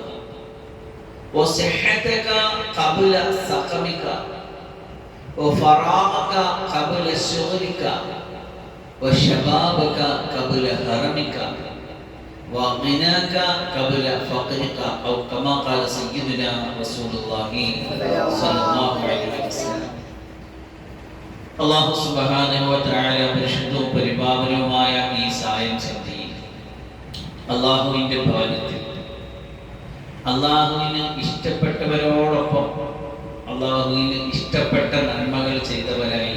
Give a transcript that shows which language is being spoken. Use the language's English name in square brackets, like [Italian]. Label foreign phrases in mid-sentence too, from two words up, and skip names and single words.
[Arabic] وصحتك قبل سقمك وفراغك قبل شغلك وشبابك قبل هرمك وغناك قبل فقرك أو كما قال سيدنا رسول الله صلى الله عليه وسلم. [Malayalam] അല്ലാഹു [Arabic] سبحانه وتعالى [Malayalam] പരിശുദ്ധവും പരിപാവനവുമായ ഈ സായം സന്ധ്യയിൽ അല്ലാഹുവിന്റെ ഭവനത്തിൽ അല്ലാഹുവിന് ഇഷ്ടപ്പെട്ടവരോടൊപ്പം അല്ലാഹുവിന് ഇഷ്ടപ്പെട്ട നന്മകൾ ചെയ്തവരായി